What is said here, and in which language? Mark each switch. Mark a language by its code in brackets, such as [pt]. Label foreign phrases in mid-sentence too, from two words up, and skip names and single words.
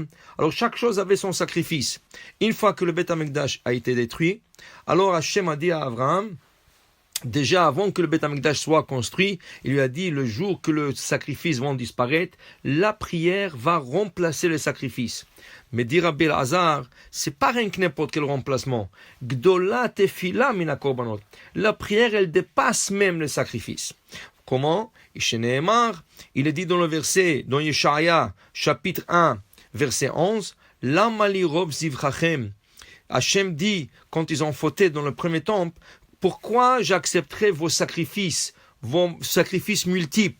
[fr] Alors, chaque chose avait son sacrifice. Une fois que le [he] בית המקדש [fr] a été détruit, alors Hachem a dit à Abraham, déjà avant que le [he] בית המקדש [fr] soit construit, il lui a dit le jour que le sacrifice va disparaître, la prière va remplacer le sacrifice. Mais dit Rabbi Elazar, c'est pas rien que n'importe quel remplacement. [he] גדולה תפילה מן הקרבנות. [fr] La prière, elle dépasse même le sacrifice. Comment? Il est dit dans le verset, dans Yeshaya, chapitre 1, verset 11, [he] למה לי רוב זבחיכם. [fr] Hachem dit, quand ils ont fauté dans le premier temple, pourquoi j'accepterai vos sacrifices multiples?